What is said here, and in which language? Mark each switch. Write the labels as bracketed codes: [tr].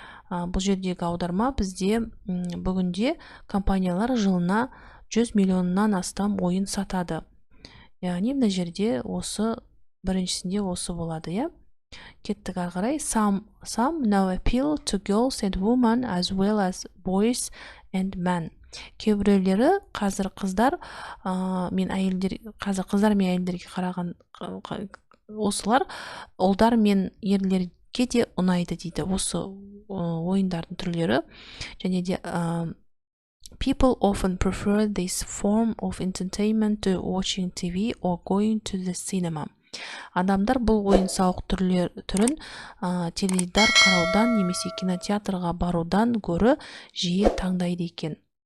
[kk] Бұл жердегі аударма бізде бүгінде компаниялар жылына 100 миллионнан астам ойын сатады. Яғни мына жерде осы біріншісінде осы болады, иә. Кеттік ары қарай. [en] Some now appeal to girls and women as well as boys and men. [kk] Кейбіреулері қазір қыздар мен әйелдерге қараған осылар ұлдар мен ерлерге де ұнайды дейді. Осы ойындардың түрлері. Және де [en] people often prefer this form of entertainment to watching TV or going to the cinema. [kk] Адамдар бұл ойын-сауық түрін теледидар қараудан немесе кинотеатрға барудан гөрі жиі таңдайды екен.